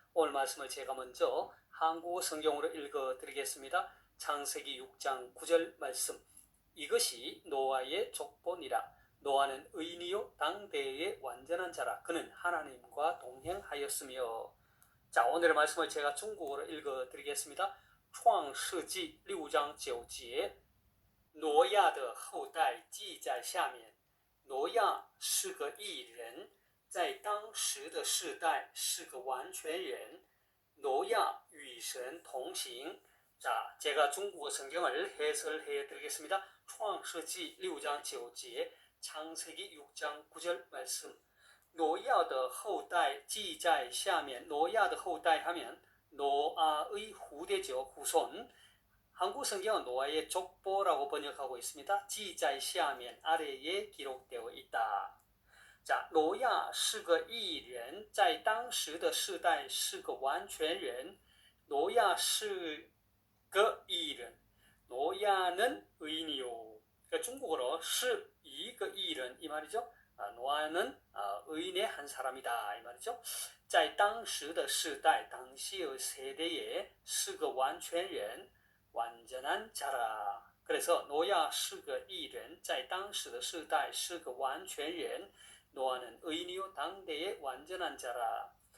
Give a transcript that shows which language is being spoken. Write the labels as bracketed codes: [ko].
[ko] 오늘 말씀을 제가 먼저 한국어 성경으로 읽어드리겠습니다. 창세기 6장 9절 말씀. 이것이 노아의 족본이라. 노아는 의인이요 당대의 완전한 자라. 그는 하나님과 동행하였으며. 자, 오늘의 말씀을 제가 중국어로 읽어드리겠습니다. [zh] 创世纪 6장 9节挪亚的后代记在下面。挪亚是个义人，在当时的世代是个完全人。挪亚与神同行。 [ko] 자, 제가 중국어 성경을 해설해 드리겠습니다. [zh] 创世纪 6장 9节, [ko] 창세기 6장 9절 말씀. [zh] 挪亚的后代记在下面。挪亚的后代 [ko] 하면 노아의 후대죠, 후손. 한국 성경은 노아의 족보라고 번역하고 있습니다. [zh] 记在下面 [ko] 아래에 기록되어 있다. [zh] 자, 挪亚是个义人，在当时的世代是个完全人。挪亚是个义人， [ko] 노야는 의인이요. 그러니까 중국어로 [zh] 是一个义人 [ko] 이 말이죠. 노아는 의인의 한 사람이다 이 말이죠. [zh] 在当时的世代 [ko] 당시의 세대에 [zh] 是个完全人 [ko] 완전한 자라. 그래서 노야 [zh] 是个义人，在当时的世代是个完全人。 [ko] 노아는 의인이요 당대의 완전한 자라.